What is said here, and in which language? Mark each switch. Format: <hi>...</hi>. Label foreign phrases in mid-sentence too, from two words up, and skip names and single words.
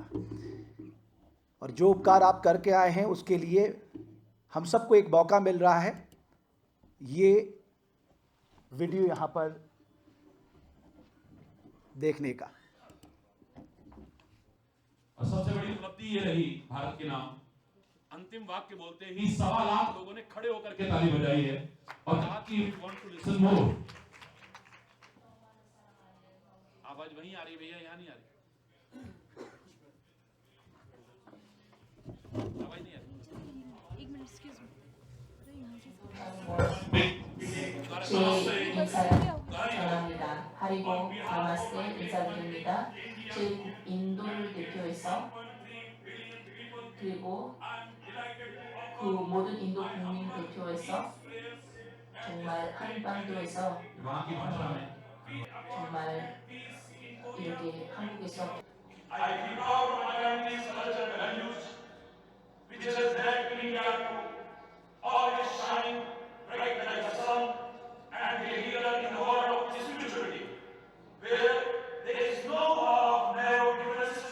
<hi>और जो उपकार आप करके आए हैं उसके लिए हम सबको एक मौका मिल रहा है। ये वीडियो यहाँ पर देखने का। और सबसे बड़ी उपलब्धि ये रही भारत के नाम, अंतिम वाक्य बोलते ही 1.25 लाख लोगों ने खड़े होकर के ताली बजाई है और कहा कि</hi> <en>we want to listen more।</en> <hi>आवाज वहीं आ रही भैया, यहाँ नहीं आ रही, आवाज नहीं आ रही।</hi> <ko>제 인사를 전합니다. 하리보 나마스테 인사드립니다. 제 인도를 대표해서 그리고 그 모든 인도 국민 대표해서 정말 한반도에서</ko> <hi>वहां की भाषा में</hi> <ko>정말 이렇게 한국에서</ko> <en>I give out my family's culture and values, which has led India to always shine bright like the sun and be a leader in the world of spirituality, where there is no of narrow differences.</en>